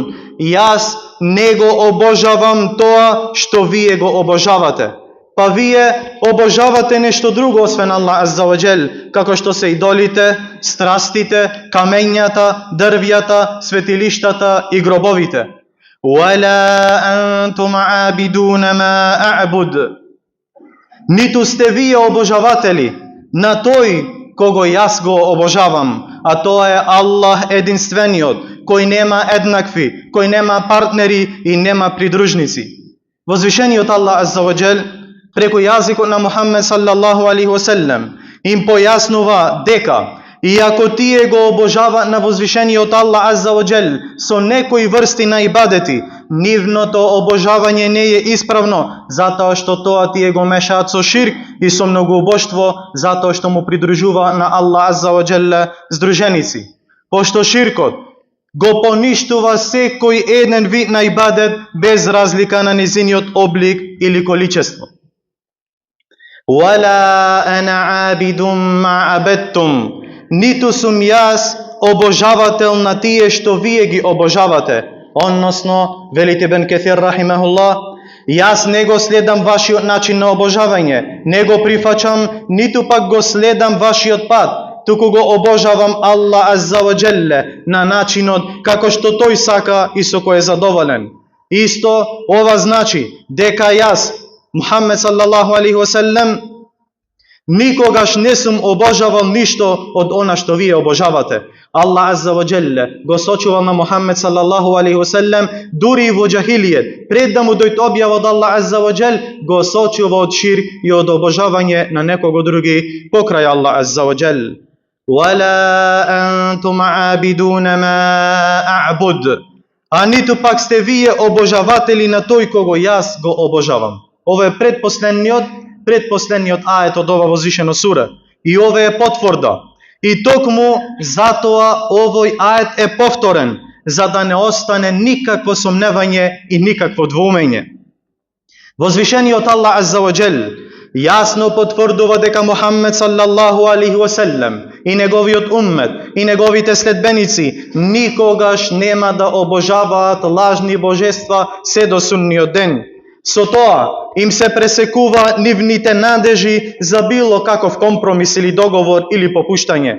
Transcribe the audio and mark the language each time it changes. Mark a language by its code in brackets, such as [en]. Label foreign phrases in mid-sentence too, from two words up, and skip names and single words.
[mk] Јас не го обожавам тоа што вие го обожавате. Па вие обожавате нешто друго освен Аллах [ar] عز وجل, [mk] како што се идолите, страстите, камењата, дрвјата, светилиштата и гробовите. [ar] ولا أنتم عابدون ما أعبد. [mk] Ниту сте вие обожаватели на тој кого јас го обожавам, а тоа е Аллах единствениот, кој нема еднакви, кој нема партнери и нема придружници. Возвишениот Аллах [ar] عز وجل [mk] преку јазикот на Мухаммед [ar] صلى الله عليه وسلم, [mk] им појаснува дека иако тие го обожава на возвишениот Аллах [ar] عز وجل [mk] со некои врсти на ибадети, нивното обожавање не е исправно, затоа што тоа тие го мешаат со ширк и со многоубоштво, затоа што му придружува на Аллах [ar] عز وجل [mk] здруженици. Пошто ширкот го поништува секој еден вид на ибадет без разлика на незиниот облик или количество. [ar] ولا أنا عابد ما عبدتم, [mk] ниту сум јас обожавател на тие што вие ги обожавате. Односно, велите Ибн Кесир рахимахуллах, јас не го следам вашиот начин на обожавање, не го прифачам, ниту пак го следам вашиот пат, туку го обожавам Аллах [ar] عز وجل [mk] на начинот како што тој сака и со кој е задоволен. Исто ова значи дека јас, Мухаммед [ar] صلى الله عليه وسلم, [mk] никогаш не сум обожавал ништо од она што вие обожавате. Аллах [ar] عز وجل [mk] го сочувал на Мухаммед [ar] صلى الله عليه وسلم [mk] дури и во џахилијет, пред да му дојде објава од Аллах [ar] عز وجل, [mk] го сочува од ширк и од обожавање на некого други покрај Аллах [ar] عز وجل. ولا أنتم عابدون ما أعبد, [mk] а ниту пак сте вие обожаватели на тој кого јас го обожавам. Ова е предпоследниот ајет од ова возвишено сура. И ова е потврда. И токму затоа овој ајет е повторен, за да не остане никакво сомневање и никакво двоумење. Возвишениот Аллах [ar] عز وجل [mk] јасно потврдува дека Мухаммед [ar] صلى الله عليه وسلم [mk] и неговиот уммет и неговите следбеници никогаш нема да обожаваат лажни божества се до судниот ден. Со тоа им се пресекува нивните надежи за било каков компромис или договор или попуштање.